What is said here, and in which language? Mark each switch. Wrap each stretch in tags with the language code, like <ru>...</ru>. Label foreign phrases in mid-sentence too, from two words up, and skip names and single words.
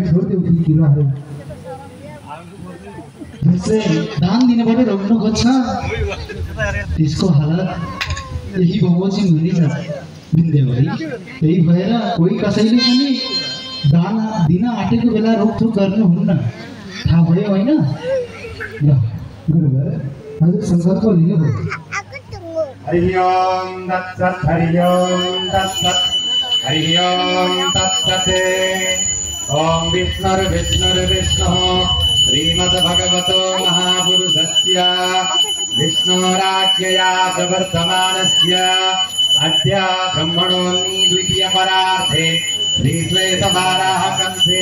<ne>त्यो किराहरू जसले दान दिनबाट रोक्नु खोज्छ त्यसको हालत यही बमोजिम हुनेछ बिन्देवरी। त्यही भएर कोही कसैले पनि दान दिन आँटेको बेला रोकथोक गर्नुहुन्न, थाहा भयो होइन? ल गुरुवर हजुर सङ्कल्प लिनुभयो।</ne> <sa>हरि ओम तत्सत् हरि ओम तत्सत् हरि ओम तत्सत्। ओम विष्णुर्विष्णुर्विष्णुः श्रीमद्भगवतो महापुरुषस्य विष्णोराज्ञया प्रवर्तमानस्य अद्य ब्रह्मणोऽन्नी द्वितीयपरार्धे श्रीश्वेतवाराहकंसे</sa>